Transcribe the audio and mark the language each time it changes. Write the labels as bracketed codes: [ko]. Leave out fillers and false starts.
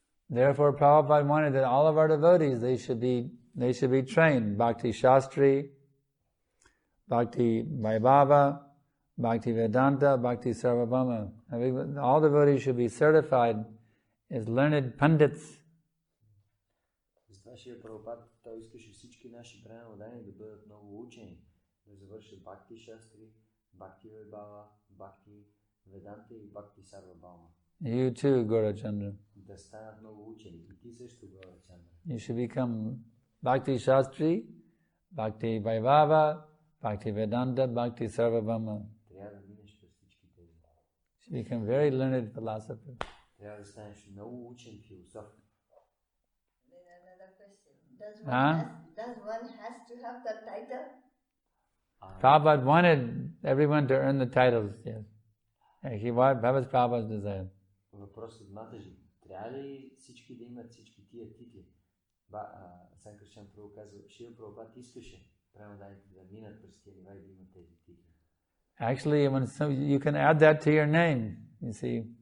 [en] Therefore, Prabhupada wanted that all of our devotees, they should be trained. Bhakti Shastri, Bhakti Vaibhava, Bhakti Vedanta, Bhakti Sarvabhauma. All devotees should be certified as learned pandits. [bg] Затова Шрила Прабхупада, той искаше всички наши преданни да бъдат много учени, да завършат Бхакти Шастри, Бхакти Вайбхава, Бхакти Веданта и Бхакти Сарвабхаума. [en] You too, Gaurachandra. [bg] Да станат много учени. И ти също, Gaurachandra. [en] You should become Bhakti Shastri, Bhakti Vaibhava, Bhakti Vedanta, Bhakti Sarvabhauma. [bg] Трябва да минеш през всички тези. [en] You should become very learned philosopher. [bg] Трябва да станеш много учен философ. [en] Then another question. Does one has to have the title? Prabhupada wanted everyone to earn the titles, yes. That was Prabhupada's desire. [bg] Въпрос от Матаджи. Трябва ли всички да имат всички тия титли? Санкаршан Прабhu казва, Шрила Прабхупада искаше преданните да минат през тия нива и да имат тези титли. [en] Actually, you can add that to your name, you see.